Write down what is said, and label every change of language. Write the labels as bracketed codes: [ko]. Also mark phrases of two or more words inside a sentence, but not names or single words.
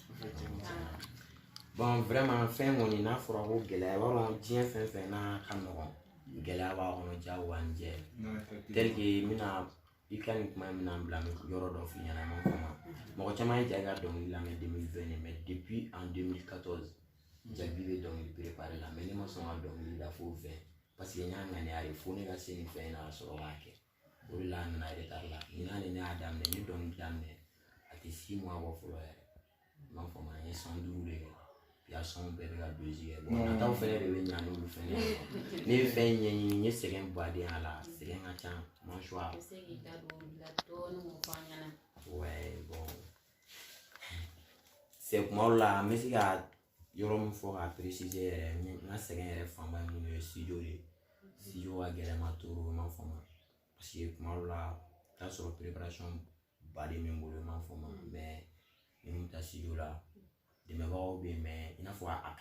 [bm] bon vraiment fɛn kɔni n'a fɔra ko gɛlɛya b'a dɔn diɲɛ fɛn fɛn n'a ka nɔgɔn gɛlɛya b'a kɔnɔ jagoya ni jɛ [fr] tel que [bm] n bɛna i ka nin kuma min na bila yɔrɔ dɔ f'i ɲɛna ma fama mɔgɔ caman ye Jack ka dɔnkili lamɛn 2020 [fr] mais depuis en 2014 [bm] Jack bi bɛ dɔnkili préparé la mais ne ma sɔn ka dɔnkili da fo 20 [fr] parce que [bm] n y'a ŋaniya de fo ne ka se nin fɛn in na ka sɔrɔ k'a kɛ o de la a nana retard la ɲinan de ne y'a daminɛ n ye dɔnkili daminɛ a tɛ 6 mois bɔ fɔlɔ yɛrɛ ma fama n ye san 5 de kɛ puis a sɔn bɛɛ bɛ ka dosi kɛ bon nataw fɛnɛ de bɛ ɲa n'olu fɛnɛ ye ne ye fɛn ɲɛɲini n ye sɛgɛn baden a la sɛgɛn ka ca [fr] mon choix ouais bon c'est [bm] kuma la n bɛ se ka yɔrɔ min fɔ k'a préciser yɛrɛ n ka sɛgɛn yɛrɛ fanba ye mun ye studio de studio ka gɛlɛn ma toro ma fama [fr] parce que [bm] kuma la t'a sɔrɔ préparation baden bɛ n bolo ma fama mais ni mun ta studio la dɛmɛbagaw bɛ yen mais i n'a fɔ a ka